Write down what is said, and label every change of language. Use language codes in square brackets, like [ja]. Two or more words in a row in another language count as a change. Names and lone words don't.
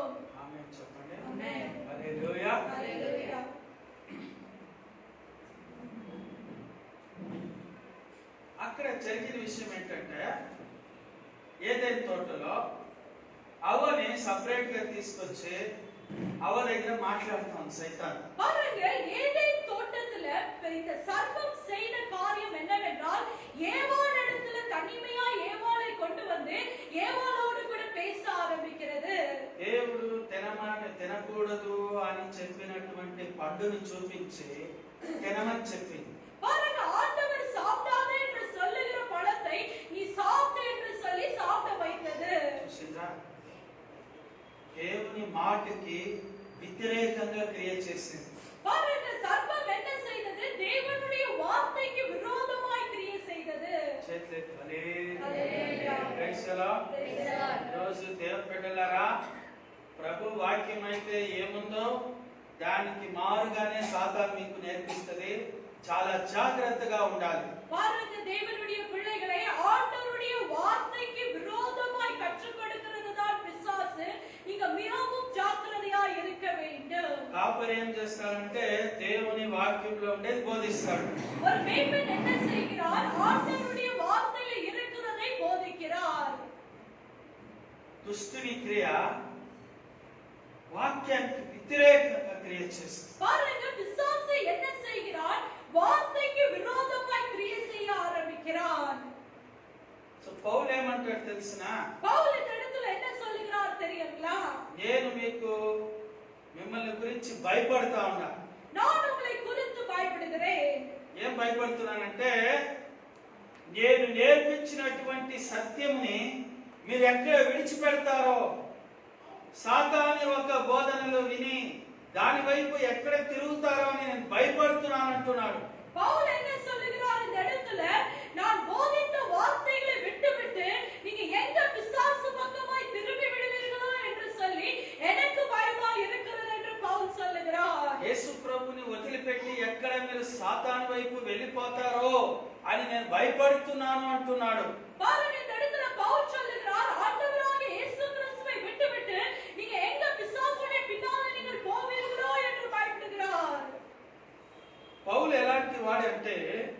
[te] ఆమేన్ చెప్పండి. ఆమేన్. హల్లెలూయా. హల్లెలూయా. అక్కడ జరిగిన విషయం ఏంటంటే, ఏదైనా తోటలో అవని సెపరేట్ గా తీసుకొచ్చి అవ దగ్గర మాట్లాడుతాను సైతాన్. [ta] பாருங்க, ஏதேன் தோட்டத்துல இந்த சர்ப்பம் செய்த காரியம் என்னவென்றால் ஏவாள் இடத்துல தனிமையா ஏவாளை கொண்டு வந்து ஏவாளோடு கூட பேச ஆரம்பிக்கிறது. [te] దేవుడు తినకూడదు అని చెప్పినటువంటి పండును చూపించి తినమని చెప్పింది. [ta] பாருங்க, ஆண்டவர் சாப்பிடாதே என்று சொல்லுகிற பழத்தை நீ சாப்பிடு என்று சொல்லி சாப்பிட வைத்தது. [te] చూసిందా? దేవుని మాటకి వ్యతిరేకంగా క్రియ చేసింది. [ta] பாருங்க, சர்ப்பம் என்ன செய்தது? தேவனுடைய வார்த்தைக்கு விரோதமாய் கிரியை செய்தது. [te] చేతులెత్తి హల్లెలూయా. [en] Praise the Lord. Praise the Lord. [te] ఈరోజు దేవుని బిడ్డలారా, ప్రభు వాక్యం అయితే ఏముందో దానికి మారుగానే సాతాను మీకు నేర్పిస్తుంది. చాలా జాగ్రత్తగా ఉండాలి. [ta] பாருங்க, தேவனுடைய பிள்ளைகளை ஆண்டவருடைய வார்த்தைக்கு விரோதமாய் கற்றுக் கொடுக்கிறது தான் பிசாசு. நீங்க மிகவும் ஜாக்கிரதையா இருக்க வேண்டும். [te] కాపరి ఏం చేస్తాడంటే దేవుని వాక్యంలో ఉండేది బోధిస్తాడు. [ta] ஒரு மேய்ப்பன் என்ன செய்கிறார்? ஆண்டவருடைய வார்த்தையில இருக்கிறதை போதிக்கிறார். [te] దుష్టుని క్రియ వాక్యానికి వ్యతిరేకంగా క్రియ చేస్తుంది. [ta] பாருங்க, பிசாசு என்ன செய்கிறான்? வார்த்தைக்கு விரோதமாய் கிரியை செய்ய ஆரம்பிக்கிறான். [te] సో పౌలు ఏమంటాడు తెలుసునా? [ta] பவுல் இந்த இடத்துல என்ன சொல்லுகிறார் தெரியுங்களா? [te] నేను మీకు మిమ్మల్ని గురించి భయపడతా ఉన్నా. [ta] நான் உங்களை குறித்து பயப்படுகிறேன். [te] ఏం భయపడుతున్నానంటే, నేను నేర్పించినటువంటి సత్యముని మీరు ఎక్కడ విడిచిపెడతారో, సాతాను ఒక బోధనలు విని దాని వైపు ఎక్కడ తిరుగుతారో అని నేను భయపడుతున్నాను అంటున్నాడు. [ta] பவுல் என்ன சொல்லுகிறார் இந்த இடத்துல? நான் போதித்த வார்த்தைகளை விட்டுவிட்டு நீங்க எங்க பிசாசு பக்கமாய் திரும்பி விடுவீர்களோ என்று சொல்லி எனக்கு பயமா இருக்கிறது என்று பவுல் சொல்லுகிறார். [te] యేసు ప్రభుని వదిలిపెట్టి ఎక్కడ మీరు సాతాను వైపు వెళ్ళిపోతారో అని నేను భయపడుతున్నాను అంటున్నాడు. [ta] பாருங்க, இந்த இடத்துல பவுல் சொல்லுகிறார், ஆண்டவராகிய இயேசு கிறிஸ்துவை விட்டுவிட்டு நீங்க எங்க பிசாசுடைய பின்னாலே நீங்கள் போவீர்களோ என்று பயப்படுகிறார். [te] పౌలు ఎలాంటి వాడంటే